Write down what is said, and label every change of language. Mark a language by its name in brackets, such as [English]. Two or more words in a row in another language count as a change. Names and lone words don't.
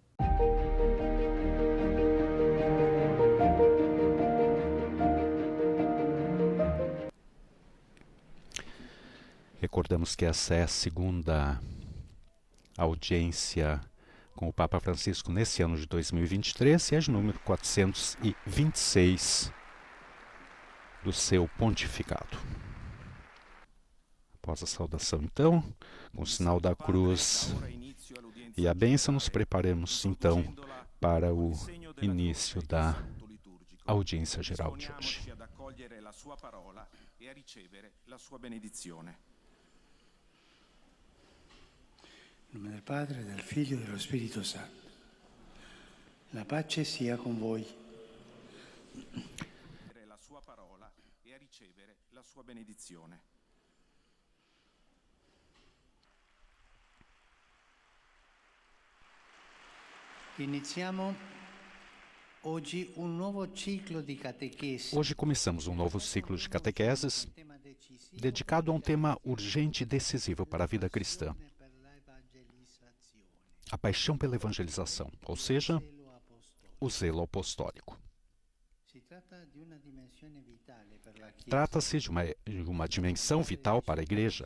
[Portuguese] Recordamos que essa é a segunda audiência com o Papa Francisco nesse ano de 2023 e é de número 426 do seu pontificado. Após a saudação, então, com o sinal da cruz e a bênção, nos preparemos, então, para o início da audiência geral de hoje. [Italian] In nome del Padre, del Figlio e dello Spirito Santo. La pace sia con voi. La sua parola e a ricevere la sua benedizione. Iniziamo oggi un nuovo ciclo di catechesi. [Portuguese] Hoje começamos um novo ciclo de catequeses dedicado a um tema urgente e decisivo para a vida cristã: a paixão pela evangelização, ou seja, o zelo apostólico. Trata-se de uma dimensão vital para a Igreja.